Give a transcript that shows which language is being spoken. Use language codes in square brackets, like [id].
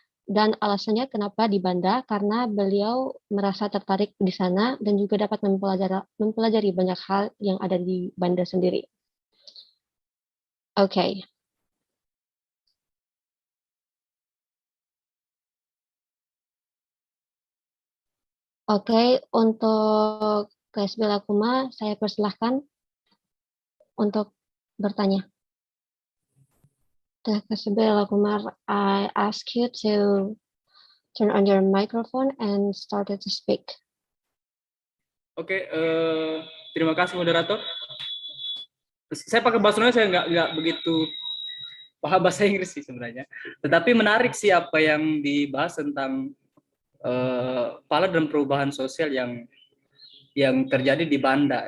[id] Dan alasannya kenapa di Banda, karena beliau merasa tertarik di sana dan juga dapat mempelajari banyak hal yang ada di Banda sendiri. Oke. Oke, untuk KSB Lakuma, saya persilahkan untuk bertanya. [en] Kumar, I ask you to turn on your microphone and started to speak. [id] Oke, terima kasih moderator. Saya pakai bahasa Indonesia, saya nggak begitu paham bahasa Inggris sih sebenarnya. Tetapi menarik sih apa yang dibahas tentang pala dan perubahan sosial yang terjadi di Banda.